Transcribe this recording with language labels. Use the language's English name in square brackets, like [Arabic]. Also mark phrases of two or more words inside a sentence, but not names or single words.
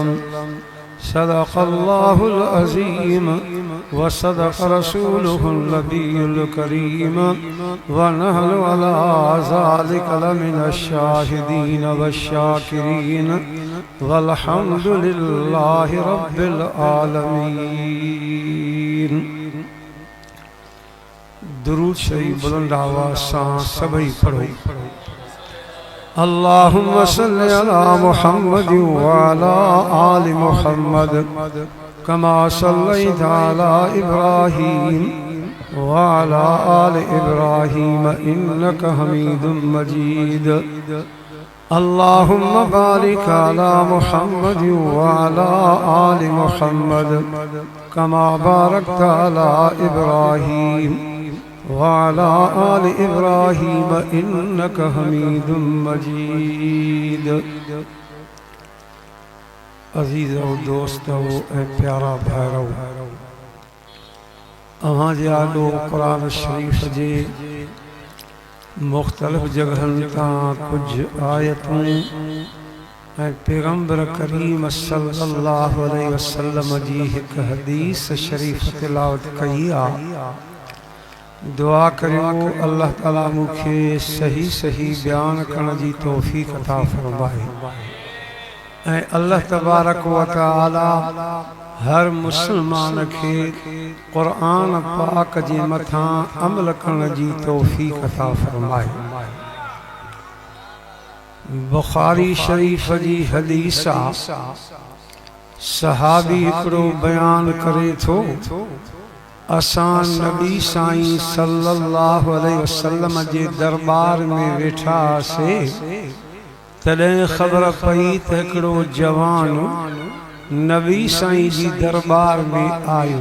[Arabic] صدق الله العظيم وصدق رسوله النبي الكريم ونحن على ذلك لمن الشاهدين والشاكرين والحمد لله رب العالمين. [Sindhi] दुरूद शरीफ बुलंद आवाज़ सां सभई पढ़ो। [Arabic] اللهم صل على محمد وعلى آل محمد كما صليت على إبراهيم وعلى آل إبراهيم إنك حميد مجيد. اللهم بارك على محمد وعلى آل محمد كما باركت على إبراهيم وعلى آل إبراهيم إنك حميد مجيد. [Sindhi] अजीज़ो दोस्तों ए प्यारा भाइरो, अहां जाडो कुरान शरीफ जे मुख्तलिफ जगहन तां कुछ आयतूं ऐं पैगंबर करीम [Arabic] صلى الله عليه وسلم [Sindhi] जी हिक हदीस शरीफ तिलावत कई आ। दुआ करियो अल्लाह ताला मुखे सही सही बयान करण जी तौफीक अता फरमाए ऐं अल्लाह [Arabic] تبارك وتعالى [Sindhi] हर मुसलमान के कुरान पाक जे मथां अमल करण जी तौफीक अता फरमाए। बुखारी शरीफ जी हदीस आ। सहाबी हिकड़ो बयान करे थो, असां नबी साईं [Arabic] صلى الله عليه وسلم [Sindhi] जे दरबार में वेठा से तॾहिं ख़बर पई त हिकिड़ो जवान नबी साईं जी दरबार में आयो।